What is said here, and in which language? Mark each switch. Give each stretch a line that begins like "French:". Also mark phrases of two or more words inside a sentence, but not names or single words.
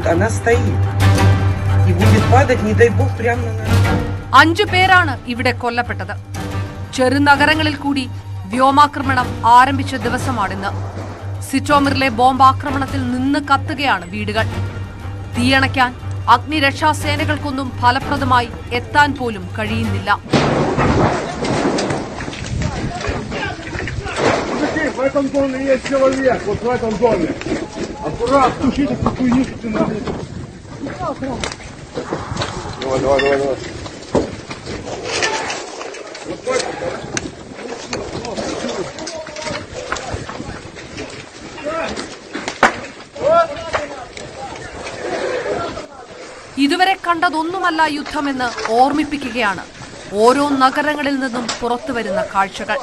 Russian: Она стоит. И будет падать, не дай бог, прямо на нас.
Malayalam: 5 പേരാണ് ഇവിടെ കൊല്ലപ്പെട്ടത്. ചെറുനഗരങ്ങളിൽ കൂടി വ്യോമാക്രമണം ആരംഭിച്ച ദിവസമാണിന്ന്. സിറ്റോമിറിലെ ബോംബാക്രമണത്തിൽ നിന്ന് കത്തുകയാണ് വീടുകൾ. തീയണയ്ക്കാൻ അഗ്നിരക്ഷാസേനകൾക്കൊന്നും ഫലപ്രദമായി എത്താൻ പോലും കഴിയുന്നില്ല.
Russian: В этом доме есть человек, вот в этом доме. Аккуратно, тушите эту хуйню. Давай.
Malayalam: ഇതുവരെ കണ്ടതൊന്നുമല്ല യുദ്ധമെന്ന് ഓർമ്മിപ്പിക്കുകയാണ് ഓരോ നഗരങ്ങളിൽ നിന്നും പുറത്തുവരുന്ന കാഴ്ചകൾ.